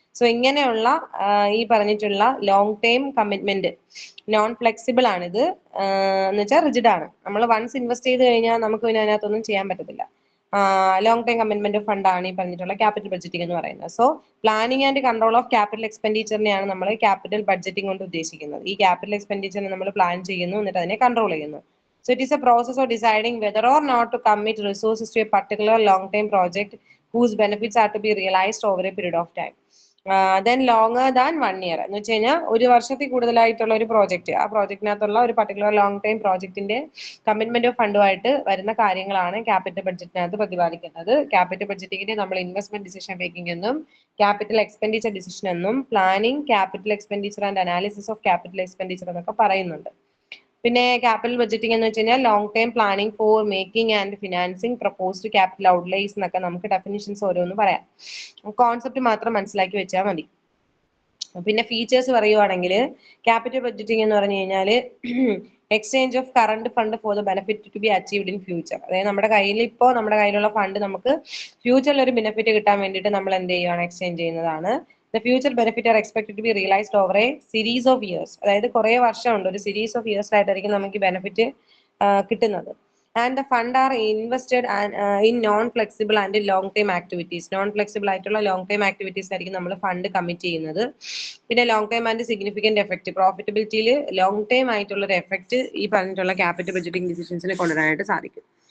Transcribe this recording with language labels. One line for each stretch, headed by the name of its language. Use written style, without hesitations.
Malayalam: So ഇങ്ങനെയുള്ള ഈ പറഞ്ഞിട്ടുള്ള long time commitment non flexible ആണിത്, എന്ന് വെച്ചാൽ റിജിഡ് ആണ്. നമ്മൾ വൺസ് ഇൻവെസ്റ്റ് ചെയ്ത് കഴിഞ്ഞാൽ നമുക്ക് പിന്നെ അതിനകത്തൊന്നും ചെയ്യാൻ പറ്റത്തില്ല. ലോങ് ടൈം കമ്മിറ്റ്മെന്റ് ഫണ്ട് ആണ് ഈ പറഞ്ഞിട്ടുള്ള ക്യാപിറ്റൽ ബഡ്ജറ്റിംഗ് എന്ന് പറയുന്നത്. So planning and control of capital എക്സ്പെൻഡിച്ചറിനെയാണ് നമ്മൾ ക്യാപിറ്റൽ ബഡ്ജറ്റിംഗ് കൊണ്ട് ഉദ്ദേശിക്കുന്നത്. ഈ ക്യാപിറ്റൽ എക്സ്പെൻഡിച്ചറിനെ നമ്മൾ പ്ലാൻ ചെയ്യുന്നു, എന്നിട്ട് അതിനെ കൺട്രോൾ ചെയ്യുന്നു.
English: So it is a process of deciding whether or not to commit resources to a particular long-term project whose benefits are to be realized over a period of time. Then longer than 1 year
Malayalam: എന്ന് വെച്ച് കഴിഞ്ഞാൽ 1 വർഷത്തിൽ കൂടുതലായിട്ടുള്ള ഒരു project, ആ പ്രോജക്റ്റിനകത്തുള്ള ഒരു particular long time പ്രോജക്റ്റിന്റെ commitment of ഫണ്ടുമായിട്ട് വരുന്ന കാര്യങ്ങളാണ് ക്യാപിറ്റൽ ബഡ്ജറ്റിനകത്ത് പ്രതിപാദിക്കുന്നത്. ക്യാപിറ്റൽ ബഡ്ജറ്റിങ്ങിനെ നമ്മൾ ഇൻവെസ്റ്റ്മെന്റ് ഡിസിഷൻ മേക്കിംഗ് എന്നും ക്യാപിറ്റൽ എക്സ്പെൻഡിച്ചർ ഡിസിഷൻ എന്നും planning, capital expenditure and analysis of capital expenditure എന്നൊക്കെ പറയുന്നുണ്ട്. പിന്നെ ക്യാപിറ്റൽ ബഡ്ജറ്റിംഗ് എന്ന് വെച്ച് കഴിഞ്ഞാൽ
English: long time planning for making and financing proposed capital outlays
Malayalam: എന്നൊക്കെ നമുക്ക് ഡെഫിനിഷൻസ് ഓരോന്ന് പറയാം. കോൺസെപ്റ്റ് മാത്രം മനസ്സിലാക്കി വെച്ചാൽ മതി. പിന്നെ ഫീച്ചേഴ്സ് പറയുവാണെങ്കിൽ ക്യാപിറ്റൽ ബഡ്ജറ്റിംഗ് എന്ന് പറഞ്ഞു കഴിഞ്ഞാൽ
English: Exchange of current fund for the benefit to be achieved in future.
Malayalam: അതായത് നമ്മുടെ കയ്യിലുള്ള ഫണ്ട് നമുക്ക് ഫ്യൂച്ചറിൽ ഒരു ബെനിഫിറ്റ് കിട്ടാൻ വേണ്ടിയിട്ട് നമ്മൾ എന്ത് ചെയ്യുകയാണ്, എക്സ്ചേഞ്ച് ചെയ്യുന്നതാണ്.
English: The future benefit are expected to be realized over a series of years.
Malayalam: അതായത് കുറെ വർഷമുണ്ട്, ഒരു സീരീസ് ഓഫ് ഇയേഴ്സ് ആയിട്ടായിരിക്കും നമുക്ക് ബെനിഫിറ്റ് കിട്ടുന്നത്.
English: And the fund are invested in non flexible and long time activities.
Malayalam: Non flexible ആയിട്ടുള്ള long time activities ആയിരിക്കും നമ്മൾ fund commit ചെയ്യുന്നത്. പിന്നെ long time and significant effect, പ്രോഫിറ്റബിലിറ്റിയിൽ long time ആയിട്ടുള്ള ഒരു എഫക്ട് ഈ പറഞ്ഞിട്ടുള്ള ക്യാപിറ്റൽ ബഡ്ജറ്റിംഗ് ഡിസിഷൻസിനെ കൊണ്ടുവരാനായിട്ട് സാധിക്കും.